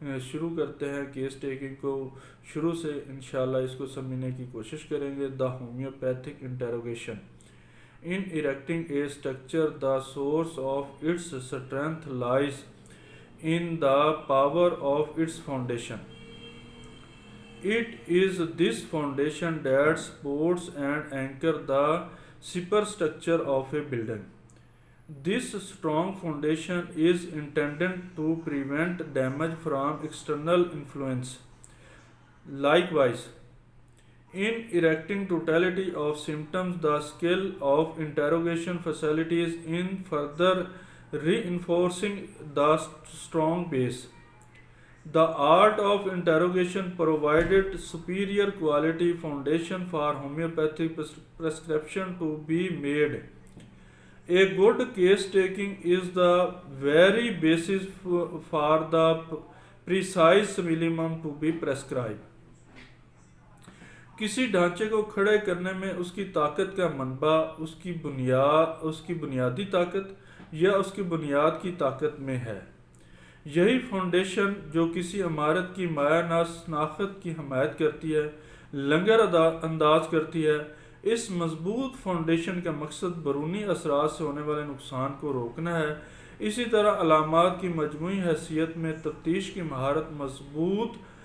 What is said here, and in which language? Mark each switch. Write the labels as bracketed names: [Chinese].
[Urdu] شروع کرتے ہیں۔ کیس ٹیکنگ کو شروع سے انشاءاللہ اس کو سمجھنے کی کوشش کریں گے۔ دا homeopathic interrogation [English] In erecting a structure, the source of its strength lies in the power of its foundation. It is this foundation that supports and anchors the superstructure of a building. This strong foundation is intended to prevent damage from external influence. Likewise, in erecting totality of symptoms, the skill of interrogation facilitates in further reinforcing the strong base. The art of interrogation provided superior quality foundation for homeopathic prescription to be made. A good case taking is the very basis for the precise minimum to be prescribed. [Urdu] کسی ڈھانچے کو کھڑے کرنے میں اس کی طاقت کا منبع اس کی بنیادی طاقت یا اس کی بنیاد کی طاقت میں ہے۔ یہی فاؤنڈیشن جو کسی عمارت کی مایہ ناز شناخت کی حمایت کرتی ہے، لنگر انداز کرتی ہے۔ اس مضبوط فاؤنڈیشن کا مقصد بیرونی اثرات سے ہونے والے نقصان کو روکنا ہے۔ اسی طرح علامات کی مجموعی حیثیت میں تفتیش کی مہارت مضبوط